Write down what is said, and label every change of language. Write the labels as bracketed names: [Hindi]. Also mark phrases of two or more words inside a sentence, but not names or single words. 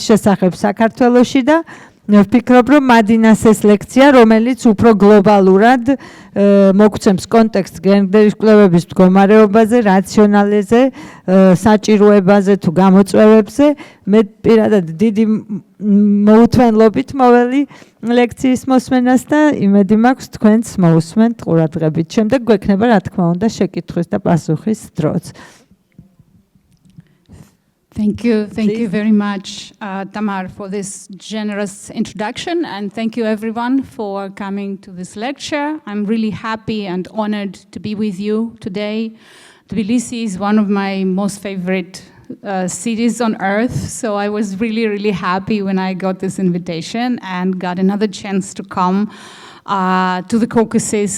[Georgian] შესახებ საქართველოში და ვფიქრობ, რომ მადინას ეს ლექცია, რომელიც უფრო გლობალურად მოგცემს კონტექსტს გენდერის კვლევების მდგომარეობაზე, რაციონალეზე, საჭიროებაზე თუ გამოწვევებზე, მე პირადად დიდი მოუთმენლობით მოველი ლექციის მოსმენას და იმედი მაქვს თქვენც მოусმენთ ყურადღებით. შემდეგ გვექნება, რა თქმა უნდა, შეკითხვის და პასუხის დროც. [English] Thank you very much, Tamar, for this generous introduction, and thank you everyone for coming to this lecture. I'm really happy and honored to be with you today. Tbilisi is one of my most favorite cities on earth, so I was really, really happy when I got this invitation and got another chance to come to the Caucasus.